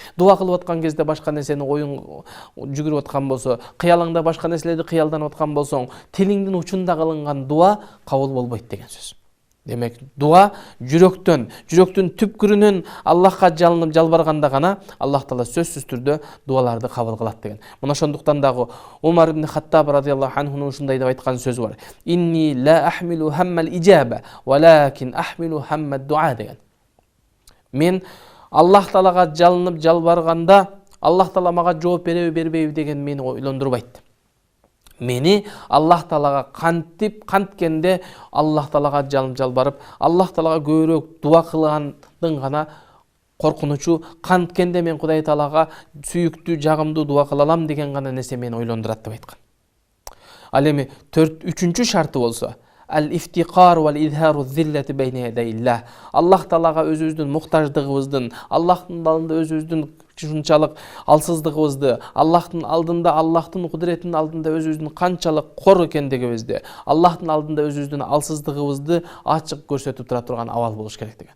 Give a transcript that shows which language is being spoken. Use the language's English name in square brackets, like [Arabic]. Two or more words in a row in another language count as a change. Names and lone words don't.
[Kyrgyz] Дуа кылып аткан кезде башка нерсени оюң жүгүрүп аткан болсо, кыялыңда башка нерселерди кыялданып аткан болсоң, тилиңдин учунда кылынган дуа кабыл болбойт деген сөз. Демек, дуа жүрөктүн түпкүрүнөн Аллахка жалынып жалбарганда гана Аллах Таала сөзсүз түрдө дуаларды кабыл кылат деген. Мына ошондуктан дагы Умар ибн Хаттаб [Arabic] رضي الله عنه [Kyrgyz] ушундай деп айткан сөзү бар. [Arabic] إني لا أحمل هم الإجابة ولكن أحمل هم الدعاء деген. [Kyrgyz] Мен Аллах Таалага жалынып жалбарганда, Аллах Таала мага жооп береби бербейби деген мени ойлондурбайт. Мени Аллах Таалага канткенде Аллах Таалага жалынып жалбарып, Аллах Таалага көбүрөөк дуа кылгандын гана коркунучу, канткенде мен Кудай Таалага сүйүктүү, жагымдуу дуа кыла алам деген гана нерсе мени ойлондурат деп айткан. Ал эми 3-чү шарты болсо, [Arabic] الافتقار وإظهار الذلة بين يدي الله. [Kyrgyz] Аллах Таалага өзүбүздүн муктаждыгыбыздын, Аллахтын алдында өзүбүздүн ушунчалык алсыздыгыбызды, Аллахтын алдында, Аллахтын кудретинин алдында өзүбүздүн канчалык кор экендигибизди, Аллахтын алдында өзүбүздүн алсыздыгыбызды ачык көрсөтүп тура турган абал болуш керек деген.